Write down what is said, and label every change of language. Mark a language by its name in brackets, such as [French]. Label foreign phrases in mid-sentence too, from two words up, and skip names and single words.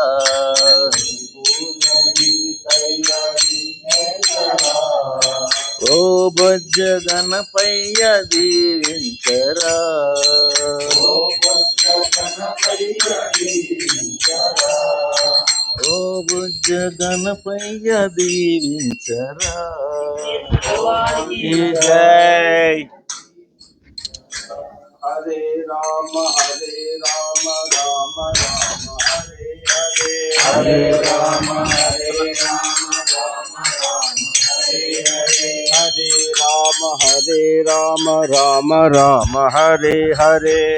[Telugu] ఓ బొజ్జ గణపయ్య దీవించరా, ఓ బుజ్జ గణపయ్య దీవించరా. [Sanskrit] జై హరే రామ రామ రామ హరే హరే హరే రామ రామ హరే హరే హరే రామ రామ హరే హరే